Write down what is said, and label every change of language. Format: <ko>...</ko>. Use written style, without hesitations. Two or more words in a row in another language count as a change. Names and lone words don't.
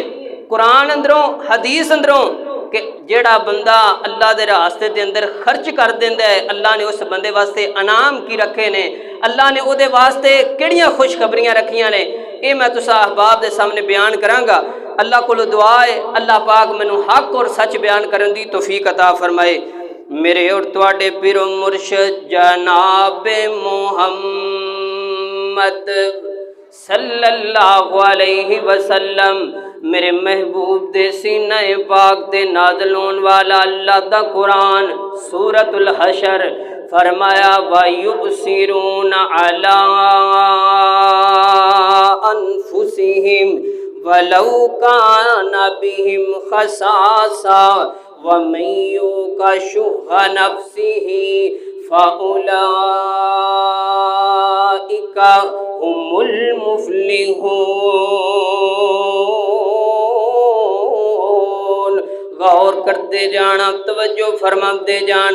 <pa>قرآن اندروں حدیث اندروں کہ جہڑا بندہ اللہ دے راستے دے اندر خرچ کر دیندا ہے، اللہ نے اس بندے واسطے انعام کی رکھے نے، اللہ نے اوہدے واسطے کہڑیاں خوشخبریاں رکھیاں نے، یہ میں تسا احباب دے سامنے بیان کراں گا. اللہ کولوں دعا ہے اللہ پاک مینوں حق اور سچ بیان کرن دی توفیق عطا فرمائے. میرے اور تہاڈے پیر و مرشد جناب محمد</pa> <ar>صلى الله عليه وسلم</ar> <pa>میرے محبوب دے سینے پاک دے نازل ہونے والا اللہ دا قرآن سورۃ الحشر فرمایا</pa> <ar>ويؤثرون على أنفسهم ولو كان بهم خصاصة ومن يوق شح نفسه فأولئك هم المفلحون.</ar> <ur>غور کرتے جانا، توجہ فرماتے جانا.</ur>